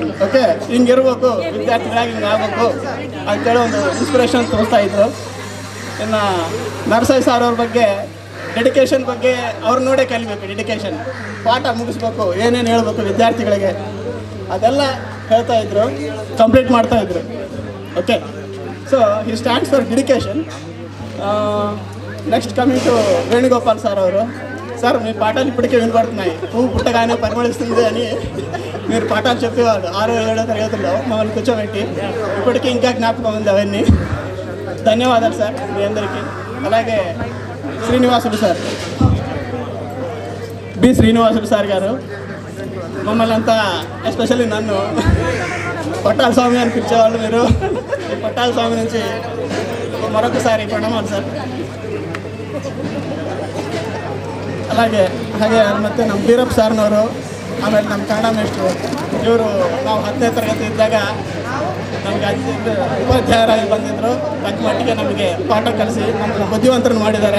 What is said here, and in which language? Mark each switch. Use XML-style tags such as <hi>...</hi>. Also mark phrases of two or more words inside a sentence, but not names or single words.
<kn>ಓಕೆ, ಹಿಂಗಿರ್ಬೇಕು, ವಿದ್ಯಾರ್ಥಿಗಳಾಗಿ ಹಿಂಗೆ ಆಗಬೇಕು ಅಂತೇಳಿ ಒಂದು ಇನ್ಸ್ಪಿರೇಷನ್ ತೋರಿಸ್ತಾ ಇದ್ರು. ಇನ್ನು ನರಸಾಯಿ ಸಾರ್ ಅವ್ರ ಬಗ್ಗೆ ಡೆಡಿಕೇಶನ್ ಬಗ್ಗೆ ಅವ್ರು ನೋಡೇ ಕಲಿಬೇಕು. ಡೆಡಿಕೇಶನ್, ಪಾಠ ಮುಗಿಸ್ಬೇಕು, ಏನೇನು ಹೇಳ್ಬೇಕು ವಿದ್ಯಾರ್ಥಿಗಳಿಗೆ ಅದೆಲ್ಲ ಹೇಳ್ತಾಯಿದ್ರು, ಕಂಪ್ಲೀಟ್ ಮಾಡ್ತಾಯಿದ್ರು.</kn> <en>okay, so E stands for dedication. next coming to Venugopal sir ಅವರು.</en> <te>సార్ మీ పాఠాలు ఇప్పటికే వినపడుతున్నాయి. పువ్వు పుట్టగానే పరిమళిస్తుంది అని మీరు పాఠాలు చెప్పేవాళ్ళు 6వ 7వ తరగతుల్లో మమ్మల్ని కూర్చోబెట్టి. ఇప్పటికీ ఇంకా జ్ఞాపకం ఉంది అవన్నీ. ధన్యవాదాలు సార్ మీ అందరికీ. అలాగే శ్రీనివాసులు సార్, బి శ్రీనివాసులు సార్ గారు మమ్మల్ని అంతా, ఎస్పెషల్లీ నన్ను పట్టాల స్వామి అని పిలిచేవాళ్ళు. మీరు ఈ పట్టాల స్వామి నుంచి మరొకసారి ప్రణామాలు సార్.</te> <kn>ಹಾಗೆ ಮತ್ತು ನಮ್ಮ ಬೀರಪ್ಪ ಸಾರ್ನವರು, ಆಮೇಲೆ ನಮ್ಮ ಕನ್ನಡ ಮೇಷ್ಟ್ರು, ಇವರು ನಾವು 10ನೇ ತರಗತಿ ಇದ್ದಾಗ ನಮಗೆ ಉಪಾಧ್ಯಾಯರಾಗಿ ಬಂದಿದ್ದರು. ತಕ್ಕ ಮಟ್ಟಿಗೆ ನಮಗೆ ಪಾಠ ಕಲಿಸಿ ನಮ್ಮನ್ನು ಬುದ್ಧಿವಂತರನ್ನು ಮಾಡಿದ್ದಾರೆ.</kn>